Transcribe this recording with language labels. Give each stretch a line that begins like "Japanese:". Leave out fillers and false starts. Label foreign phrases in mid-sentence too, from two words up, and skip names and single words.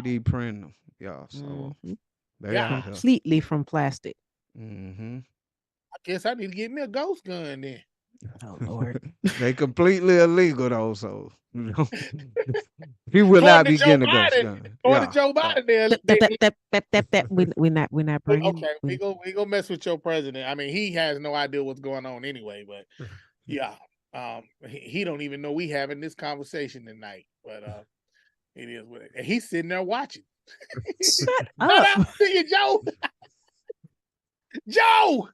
English: 3D print them. Yeah, so Hmm. they Yeah. out here. Completely from plastic. Hmm. I guess I need to get me a ghost gun then. Oh Lord. They completely illegal though, so he will not According to be Joe getting a ghost Biden, gun. according to Yeah, Joe yeah. Biden, Tap, tap, tap, tap, tap, tap, tap. We're not bringing. okay, we go mess with your president. I mean, he has no idea what's going on anyway. But yeah, he don't even know we having this conversation tonight. But it is what it. And he's sitting there watching. Shut Shout up. out to you, Joe. Joe.